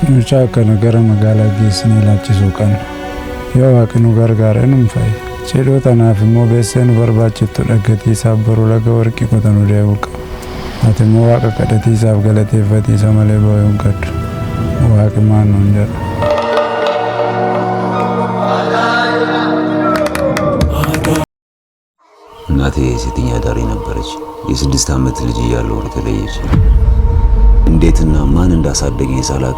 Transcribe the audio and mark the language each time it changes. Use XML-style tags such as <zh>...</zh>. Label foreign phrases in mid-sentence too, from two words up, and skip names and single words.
<om>Ciao kana gara magaalaa geessinee laachisuu qabna. Yoo waaqni nu gargaare nu fa'i. Cidhoo tanaaf immoo beessee nu barbaachiftu dhaggatiisaaf baruu laga warqii qotanu deebi'u qaba. Ati immoo waaqa kadhatiisaaf galateeffatiisa malee boo'uu hin qabdu. Waaqi maal nuun jedha.</om> <am>እናቴ ሴተኛ አዳሪ ነበረች። የ6 ዓመት ልጅ እያለሁ ተለየች። እንዴትና ማን እንዳሳደገኝ ሳላቅ</am>